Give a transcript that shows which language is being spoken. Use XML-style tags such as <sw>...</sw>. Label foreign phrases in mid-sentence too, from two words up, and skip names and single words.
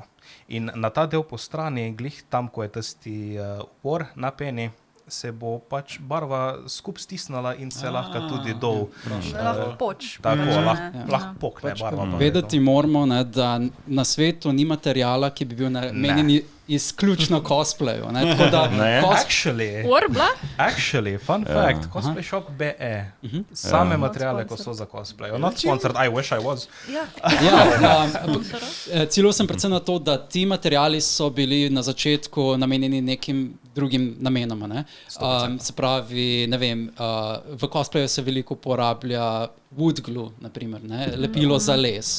<sl>In na ta del po strani, glih tam, ko je tisti upor na peni, se bo pač barva skup stisnila in se lahko tudi dol. Lahko poč. Tako, lahko pokne barva. Vedeti moramo, da na svetu ni materijala, ki bi bil namenjen izključno cosplayu.</sl> <en>Actually, fun fact,</en> <sl>cosplay shop BE, same materijale, ko so za cosplay.</sl> <en>Not sponsored, I wish I was.</en> <sl>Ciljal sem predvsem na to, da ti materijali so bili na začetku namenjeni nekim drugim namenom. Se pravi, ne vem, v cosplayu se veliko uporablja</sl> <en>wood glue,</en> <sl>naprimer, lepilo za les.</sl>